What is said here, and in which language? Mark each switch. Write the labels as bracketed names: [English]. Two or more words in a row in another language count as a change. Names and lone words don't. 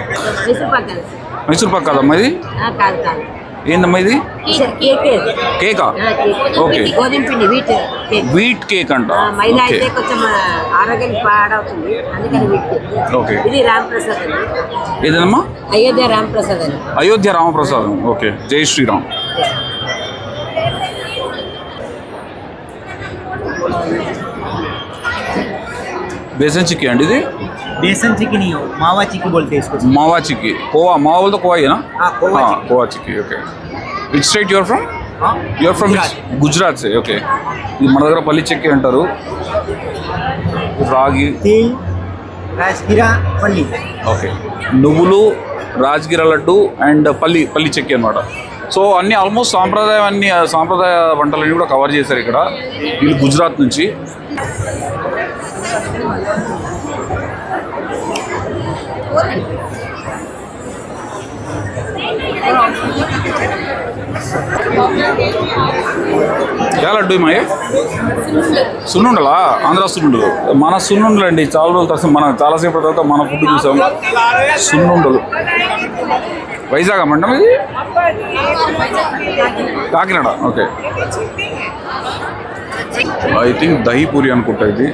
[Telugu] మైసూర్ పాక్ కాదమ్మా ఇది? ఏందమ్మా ఇది? కేకా? ఓకే, వీట్ కేక్ అంట. ఓకే, ఏదమ్మా? అయోధ్య రామప్రసాదం. ఓకే, జై శ్రీరామ్. [Hindi] बेसन चिक्की अंडी ఇది? बेसन चिक्की नहीं हो, मावा चिक्की बोलते हैं इसको. मावा चिक्की. कोवा, मावा बोलते कोवा है ना? हाँ, कोवा. हाँ, कोवा चिक्की. ओके. [English] Which state you are from? [Hindi] हाँ, [English] You are from गुजरात से. ओके. [Telugu] ఇది మన దగ్గర పల్లి చెక్కి అంటారు. రాగి, [Hindi] तिल, राजगिरा, पल्ली. [Telugu] ఓకే, నువ్వులు, రాజగిర లడ్డు అండ్ పల్లి చెక్కి అన్నమాట. సో అన్ని ఆల్మోస్ట్ సాంప్రదాయ వంటలన్నీ కూడా కవర్ చేశారు ఇక్కడ. వీళ్ళు గుజరాత్ నుంచి. [Hindi] क्या लड्डू माये? [Telugu] సున్నుండలా? ఆంధ్ర సున్నుండలు. మన సున్నుండలు అండి. చాలా రోజుల తర్వాత మనం చాలాసేపు తర్వాత మన ఫుడ్ చూసాం. సున్నుండలు. వైజాగ్ మండం ఇది? కాకినాడ. ఓకే, [English] I think [Telugu] దహీ పూరి అనుకుంటా ఇది.